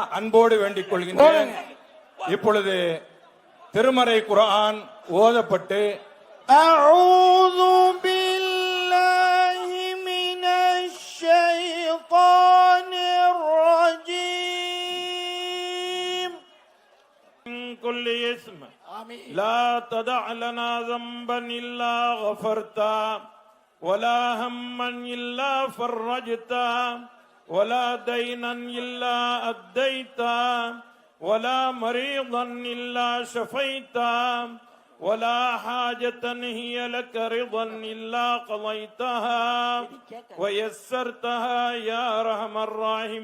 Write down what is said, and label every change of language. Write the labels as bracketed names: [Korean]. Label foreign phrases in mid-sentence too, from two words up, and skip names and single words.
[Tamil] அன்போடு வேண்டிக் கொள்கின்றேன். இப்பொழுது திருமறை குர்ஆன் ஓதப்பட்டு [Arabic] أعوذ بالله من الشيطان الرجيم. குல்லி இஸ்ம் لا تدع لنا ذنبا إلا غفرته ولا هما إلا فرجته ولا دينا إلا أديته ولا مريضا إلا شفيته ولا حاجة هي لك رضا إلا قضيتها ويسرتها يا أرحم الراحمين.